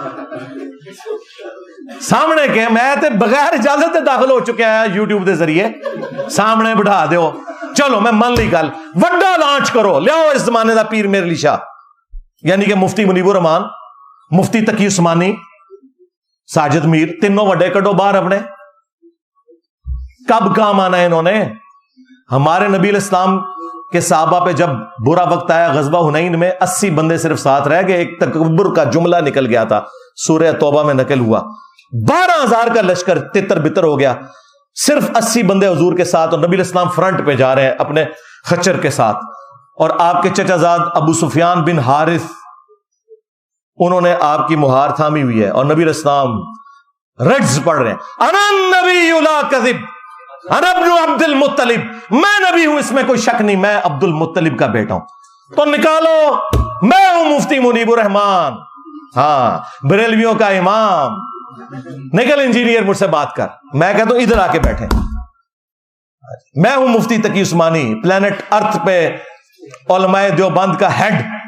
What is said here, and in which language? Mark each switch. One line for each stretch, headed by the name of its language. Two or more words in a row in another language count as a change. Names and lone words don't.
Punjabi: سامنے کے میں تے بغیر اجازت داخل ہو چکے ہیں یوٹیوب دے ذریعے، سامنے بٹھا دیو، چلو میں من لی گل، وڈا لانچ کرو، لیاؤ اس زمانے دا پیر میر علی شاہ، یعنی کہ مفتی منیب الرحمان، مفتی تقی عثمانی، ساجد میر، تینوں وڈے کڈو باہر اپنے۔
Urdu: کب کام آنا ہے انہوں نے؟ ہمارے نبی علیہ السلام کے صحابہ پہ جب برا وقت آیا غزوہ حنین میں 80 بندے صرف ساتھ رہ گئے، ایک تکبر کا جملہ نکل گیا تھا، سورہ توبہ میں نقل ہوا، 12,000 کا لشکر تتر بتر ہو گیا، صرف 80 بندے حضور کے ساتھ، اور نبی علیہ السلام فرنٹ پہ جا رہے ہیں اپنے خچر کے ساتھ، اور آپ کے چچا زاد ابو سفیان بن حارث انہوں نے آپ کی مہار تھامی ہوئی ہے، اور نبی علیہ السلام رجز پڑھ رہے ہیں،
Arabic: انا النبی لا کذب انا ابن عبد المطلب،
Urdu: میں نبی ہوں اس میں کوئی شک نہیں، میں عبد المطلب کا بیٹا ہوں، تو نکالو میں ہوں مفتی منیب الرحمان، ہاں بریلویوں کا امام، نکل انجینئر مجھ سے بات کر، میں کہتا ہوں ادھر آ کے بیٹھے، میں ہوں مفتی تقی عثمانی،
English: Planet Earth
Urdu: پہ علماء دیوبند کا ہیڈ۔